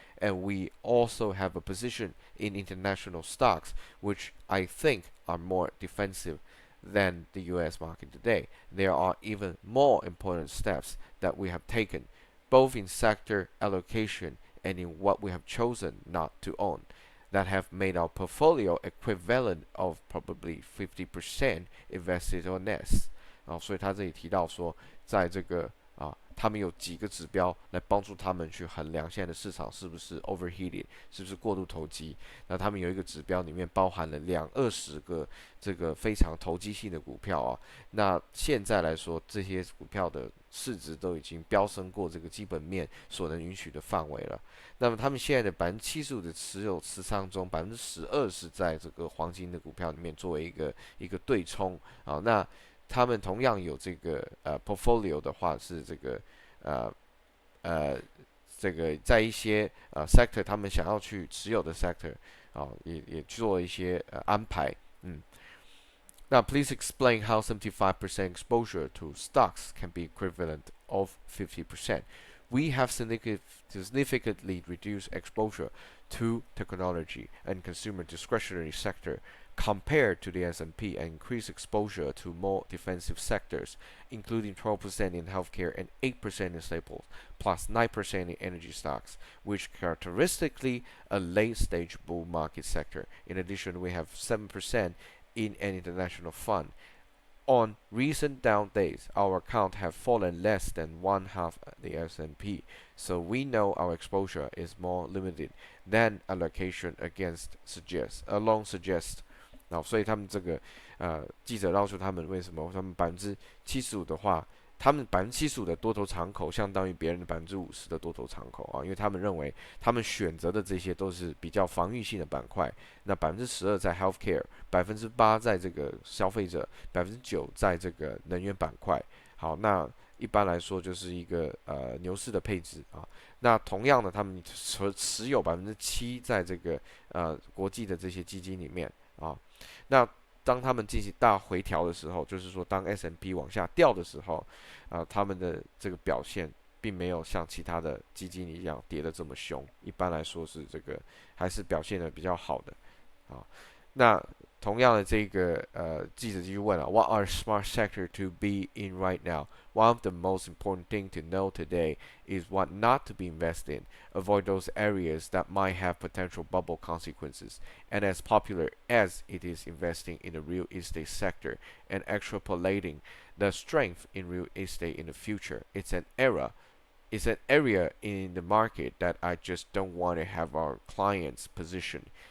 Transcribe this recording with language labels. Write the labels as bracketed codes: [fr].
[en] And we also have a position in international stocks, which I think are more defensive than the US market today. There are even more important steps that we have taken, both in sector allocation and in what we have chosen not to own that have made our portfolio equivalent of probably 50% invested or less。 [zh] 所以他这里提到说，在这个他们有几个指标来帮助他们去衡量现在的市场是不是 [en] overheated， [zh] 是不是过度投机。那他们有一个指标里面包含了20个这个非常投机性的股票那现在来说，这些股票的市值都已经飙升过这个基本面所能允许的范围了。那么他们现在的75%的持有持仓中，12%是在这个黄金的股票里面作为一个对冲那他们同样有这个portfolio 的话是这个这个在一些sector 他们想要去持有的 sector 也做一些安排。 [en] Now please explain how 75% exposure to stocks can be equivalent of 50%. We have significantly reduced exposure to technology and consumer discretionary sector compared to the S&P and increased exposure to more defensive sectors, including 12% in healthcare and 8% in staples, plus 9% in energy stocks, which characteristically a late-stage bull market sector. In addition, we have 7% in an international fund. On recent down days, our account have fallen less than one half the S&P, so we know our exposure is more limited than allocation alone suggests. [zh] 所以他们这个记者告诉他们为什么他们75%的话，他们75%的多头敞口相当于别人的50%的多头敞口因为他们认为他们选择的这些都是比较防御性的板块。那12%在 healthcare， 8%在这个消费者， 9% 在这个能源板块。好，那一般来说就是一个牛市的配置那同样的，他们持有 7% 在这个国际的这些基金里面那当他们进行大回调的时候，就是说当 S&P 往下掉的时候他们的这个表现并没有像其他的基金一样跌得这么凶，一般来说是这个还是表现得比较好的那同样的这个记者继续问 [en] What are smart sector to be in right now? One of the most important thing to know today is what not to be invested in. Avoid those areas that might have potential bubble consequences. And as popular as it is investing in the real estate sector and extrapolating the strength in real estate in the future, it's an area in the market that I just don't want to have our clients position.